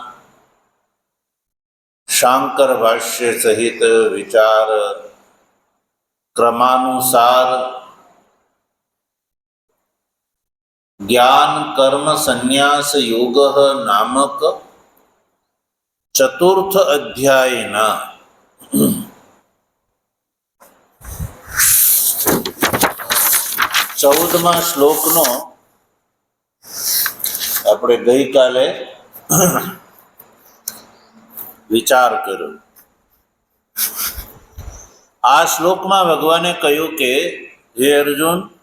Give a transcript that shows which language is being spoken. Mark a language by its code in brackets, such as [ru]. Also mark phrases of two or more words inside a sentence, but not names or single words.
[gu] શાંકર ભાષ્ય સહિત વિચાર ક્રમાનુસાર જ્ઞાન કર્મ સંન્યાસ યોગ નામક ચતુર્થ અધ્યાયના 14મા શ્લોકનો આપણે ગઈકાલે વિચાર કર્યો। આ શ્લોકમાં ભગવાને કહ્યું કે હે અર્જુન,